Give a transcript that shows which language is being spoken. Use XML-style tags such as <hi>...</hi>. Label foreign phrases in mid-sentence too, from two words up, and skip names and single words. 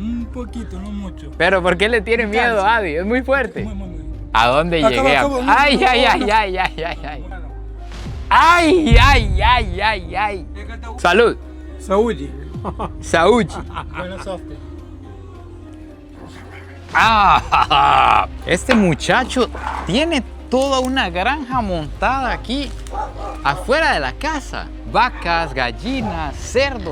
<es>poquito, no mucho. Pero ¿por qué le tiene miedo, Adi? Es muy fuerte. Muy. ¿A dónde llegué? Acabo, no, Ay, no, ay, no, ay, no. ay, ay, ay, ay. Ay, ay, ay, ay, ay. Salud. Saúde. Saúde. Buena suerte. Ah, este muchacho tiene toda una granja montada aquí afuera de la casa. Vacas, gallinas, cerdo.</es>